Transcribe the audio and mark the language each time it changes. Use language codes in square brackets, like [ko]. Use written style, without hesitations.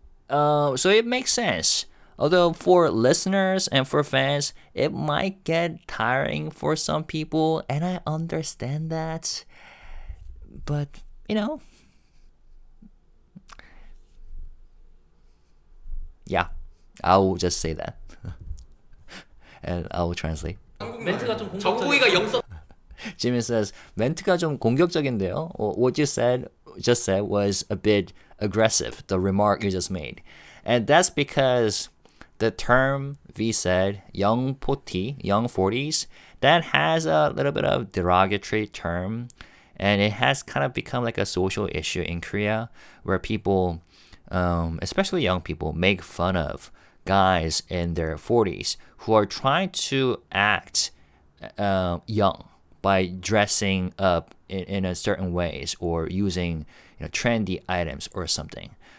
[en] So it makes sense. Although for listeners and for fans, it might get tiring for some people, and I understand that. But, yeah, I will just say that. And I will translate. [ko] 멘트가 좀 정국이가 영석. [en] Jimin says, [ko] 멘트가 좀 공격적인데요. [en] What you just said was a bit aggressive, the remark you just made. And that's because the term V said, young 40s, that has a little bit of derogatory term, and it has kind of become like a social issue in Korea where people, especially young people, make fun of guys in their 40s who are trying to act young by dressing up in a certain ways or using trendy items or something.